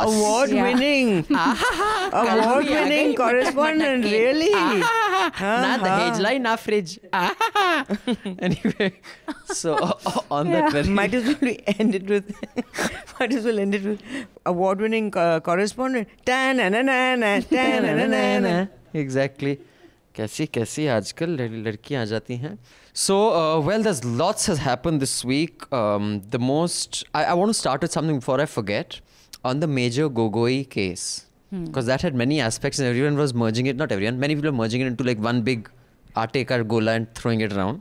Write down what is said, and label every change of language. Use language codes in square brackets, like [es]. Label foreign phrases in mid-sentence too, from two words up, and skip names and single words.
[en] Award-winning. Award-winning correspondent, really? Not the headline, not fridge. Anyway, so on that very... Might as well end it with award-winning correspondent. Ta-na-na-na-na, ta-na-na-na-na. Exactly. [hi] कैसी आजकल लड़कियां आ जाती हैं. [en] So, well, there's lots has happened this week. The most... I want to start with something before I forget. On the Major Gogoi case. Because that had many aspects and everyone was merging it. Not everyone. Many people are merging it into like one big [hi] आटे का गोला [en] and throwing it around.